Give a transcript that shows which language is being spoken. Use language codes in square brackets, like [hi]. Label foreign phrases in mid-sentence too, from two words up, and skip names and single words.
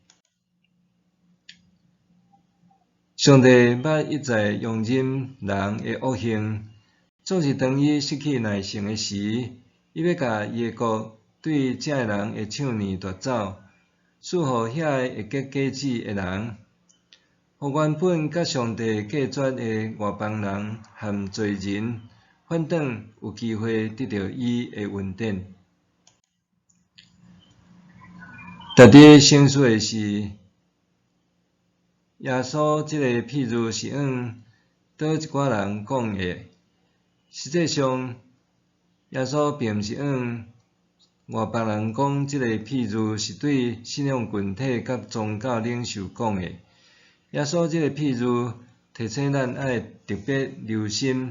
[nan] 上帝捌一再容忍人的恶行，总是当伊失去耐性的时，伊要甲伊的国对这个人的抢年夺走，赐互遐个会结果子的人，互原本甲上帝隔绝的外邦人和罪人。反倒有机会得到伊的恩典。值得省思的是，耶稣这个譬喻是向倒一寡人讲的。实际上，耶稣并毋是向外邦人讲这个譬喻，是对信仰群体甲宗教领袖讲的。耶稣这个譬喻提醒咱爱特别留心。